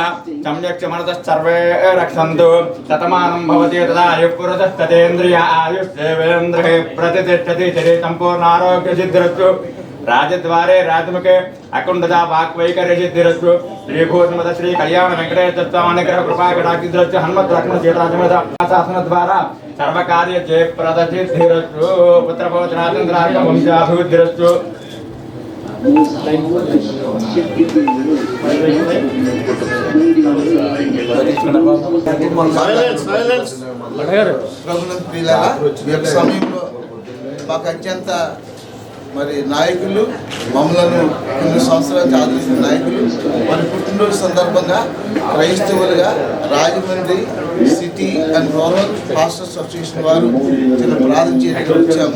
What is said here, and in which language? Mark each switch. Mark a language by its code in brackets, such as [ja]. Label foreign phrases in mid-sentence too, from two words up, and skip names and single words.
[sa] सम्यक् मनसः सर्वे रक्षन्तु शतमानं भवति तदा आयुः पुरुषस्ततेन्द्रिय आयुष्येवेन्द्रिये प्रतिष्ठति शरीरे सम्पूर्णारोग्यसिद्धिरस्तु राजद्वारे राजमुखे अकुण्ठजा वाक्वैकर्यसिद्धिरस्तु श्रीभूतमद श्री कल्याण वेंकटेश्वर स्वामी अनुग्रह कृपा कटाक्षिद्रश्च हनुमत् लक्ष्मण सीतासमेत शासनद्वारा సర్వకార్య జయప్రదసిద్ధిరస్తు పుత్రపౌత్రాతంత్రార్క వంశాభివృద్ధిరస్తు. [te] ఈ యొక్క సమయంలో మాకు అత్యంత మరి నాయకులు, మమ్మలను కొన్ని సంవత్సరాలు ఆదరించిన నాయకులు మన పుట్టినరోజు సందర్భంగా క్రైస్తవులుగా రాజమండ్రి సిటీ అండ్ రూరల్ పాస్టర్స్ అసోసియేషన్ వారు చిన్న ప్రార్థన చేయడానికి వచ్చాము.